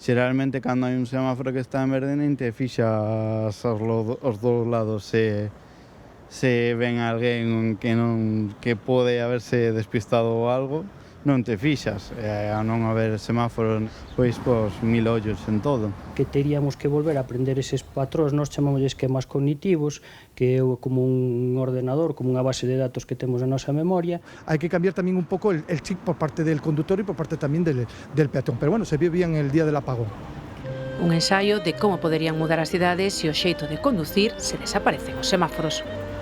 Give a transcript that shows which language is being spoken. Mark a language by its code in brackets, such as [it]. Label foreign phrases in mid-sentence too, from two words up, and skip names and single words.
[gl] Xeralmente, cando hai un semáforo que está en verde, nin te fixas aos dous lados se ven alguén que pode haberse despistado ou algo, non te fixas. A non haber semáforo, pois mil ollos en todo. Que teríamos que volver a aprender eses patróns, nós chamamos esquemas cognitivos, que é como un ordenador, como unha base de datos que temos na nosa memoria. [es] Hay que cambiar también un poco el chip por parte del conductor y por parte también del peatón, pero bueno, se vio bien el día del apagón. [gl] Un ensaio de como poderían mudar as cidades se o xeito de conducir se desaparecen os semáforos.